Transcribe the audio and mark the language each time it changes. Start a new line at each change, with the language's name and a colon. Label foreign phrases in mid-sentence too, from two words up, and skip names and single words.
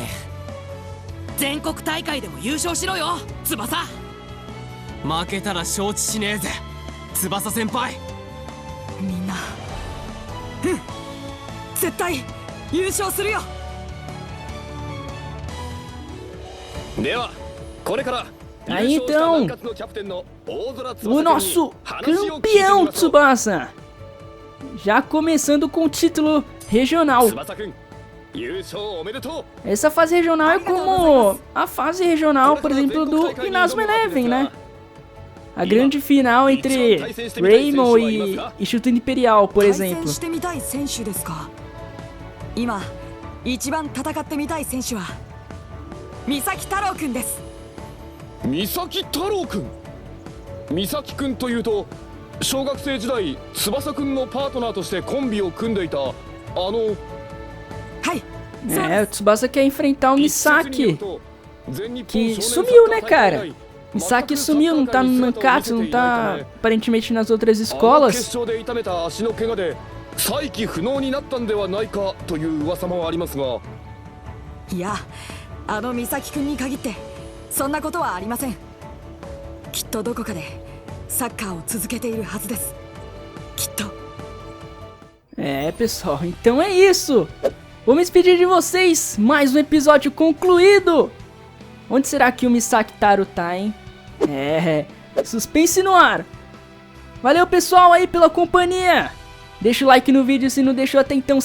Japanese: 全国大会でも優勝しろよ、翼。負けたら承知しねえぜ、翼先輩。みんな、絶対優勝するよ。ではこれから
Portuguese: Aí então, o nosso campeão Tsubasa, já começando com o título regional. Essa fase regional é como a fase regional, por exemplo, do Inazuma Eleven, né? A grande final entre Raymond e Shooter Imperial, por exemplo.
Japanese: 今一番戦ってみたい選手は三崎太郎くんです。三崎太郎くん。三崎くんというと小学生時代翼くんのパートナーとしてコンビを組んでいたはい。
Portuguese: É, o Tsubasa quer enfrentar o Misaki, que sumiu, né, cara? Misaki sumiu, não tá no Nankatsu, não tá aparentemente nas outras escolas.
Japanese: 再起不能になったんではないかという噂もありますが。いや、あの美咲くんに限ってそんなことはありません。きっとどこかでサッカーを続けているはずです。きっと。
Portuguese: É, pessoal, então é isso. Vou me despedir de vocês. Mais um episódio concluído. Onde será que o Misaki Taro tá, hein? É, suspense no ar. Valeu, pessoal, aí pela companhia. Deixa o like no vídeo se não deixou até então.